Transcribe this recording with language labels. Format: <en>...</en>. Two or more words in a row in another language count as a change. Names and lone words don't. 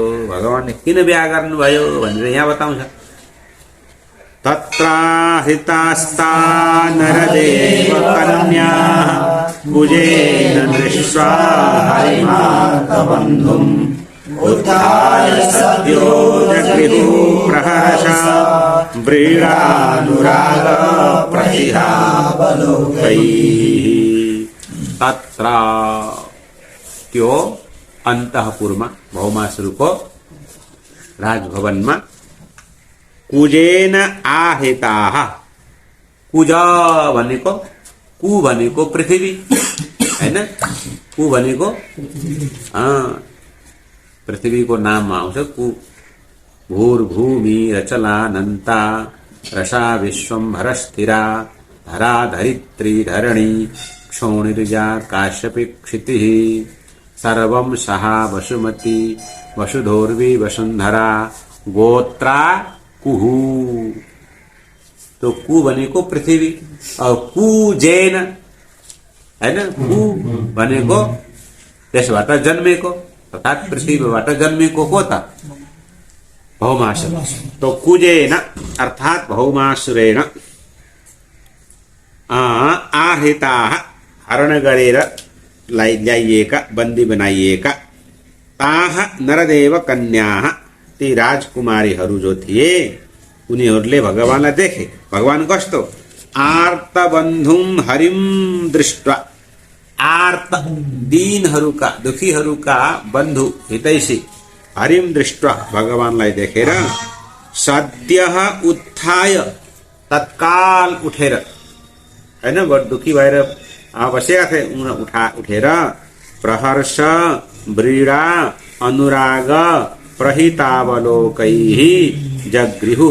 <ne>भगवानले किन विवाह गर्नुभयो भनेर यहाँ बताउँछ।</ne> <sa>तत्राहितास्ता नरदेव कन्या कुजेन दृष्ट्वा हरिमार्तबन्धुम् उत्थाय सद्यो जगृहु प्रहर्ष व्रीडानुराग प्रतिहावलोकैः।</sa> <ne>तत्र त्यो अन्तःपुरमा, भौमासुरको राजभवनमा</ne> <sa>कुजेन आहिताः,</sa> <ne>कुज भनेको, कु भनेको पृथ्वी हैन, कु भनेको पृथ्वीको नाममा आउँछ कु।</ne> <sa>भूर्भूमि रचलानन्ता रसा विश्वम्भर स्थिरा धरा धरित्री धरणी क्षोणिर्या काश्यपि क्षितिः सर्वम सहा वसुमती वसुधोर्वी वसुंधरा गोत्रा कुहू।</sa> <ne>तो कु भनेको पृथ्वी और कु</ne> <hi>जैन है ना,</hi> <ne>कु भनेको त्यसबाट जन्मेको अर्थात पृथ्वीबाट जन्मेको को त भौमासुर। तो कुजेन अर्थात</ne> <sa>भौमासुरेण आहृता</sa> <ne>हरण गरेर ल्याइएका बन्दी बनाइएका</ne> <sa>ताह नरदेव कन्या</sa> <ne>ती राजकुमारीहरू जो थिए उनीहरूले भगवानलाई देखे। भगवान कस्तो</ne> <sa>आर्त बन्धुम हरिम दृष्टि,</sa> <ne>आर्त दीनहरूका दुखीहरूका बन्धु हितैषी</ne> <sa>हरिम दृष्टि</sa> <ne>भगवानलाई देखेर</ne> <sa>सद्य उत्थाय</sa> <ne>तत्काल उठेर हैन बड दुखी भएर बसेका थिए उठेर</ne> <sa>प्रहर्ष व्रीडा अनुराग प्रहितावलोकैहि जगृहु।</sa>